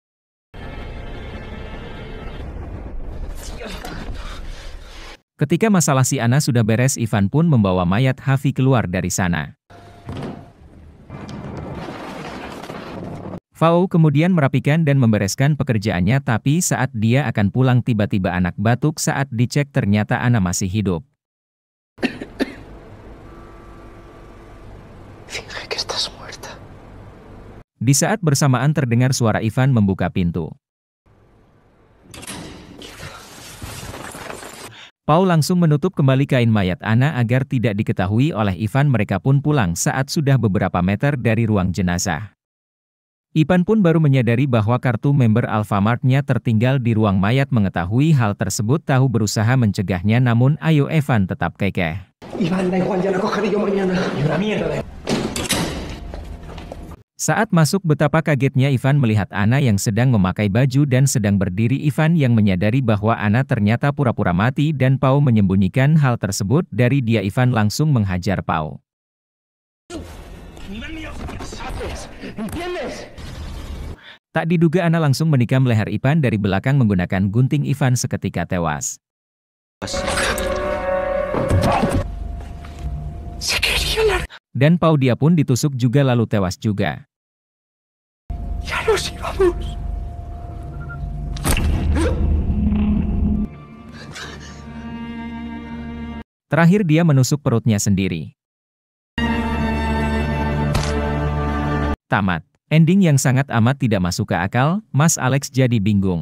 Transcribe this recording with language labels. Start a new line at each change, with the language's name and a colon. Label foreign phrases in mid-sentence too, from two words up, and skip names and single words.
Indonesian: Ketika masalah si Anna sudah beres, Ivan pun membawa mayat Hafi keluar dari sana. Fau kemudian merapikan dan membereskan pekerjaannya, tapi saat dia akan pulang tiba-tiba anak batuk. Saat dicek ternyata Anna masih hidup.
Spanish: Finge que estás muerta.
Indonesian: Di saat bersamaan terdengar suara Ivan membuka pintu. Pau langsung menutup kembali kain mayat Anna agar tidak diketahui oleh Ivan. Mereka pun pulang saat sudah beberapa meter dari ruang jenazah. Ivan pun baru menyadari bahwa kartu member Alfamart-nya tertinggal di ruang mayat. Mengetahui hal tersebut, Tahu berusaha mencegahnya, namun ayo Evan tetap kekeh.
Spanish: Iván, da igual, ya la cogeré yo mañana. Y una mierda.
Indonesian: Saat masuk, betapa kagetnya Ivan melihat Anna yang sedang memakai baju dan sedang berdiri. Ivan yang menyadari bahwa Anna ternyata pura-pura mati dan Pau menyembunyikan hal tersebut dari dia. Ivan langsung menghajar Pau. Tak diduga Anna langsung menikam leher Ivan dari belakang menggunakan gunting. Ivan seketika tewas. Dan Pau dia pun ditusuk juga lalu tewas juga.
Spanish: Ya nos íbamos.
Indonesian: Terakhir dia menusuk perutnya sendiri. Tamat. Ending yang sangat amat tidak masuk ke akal. Mas Alex jadi bingung.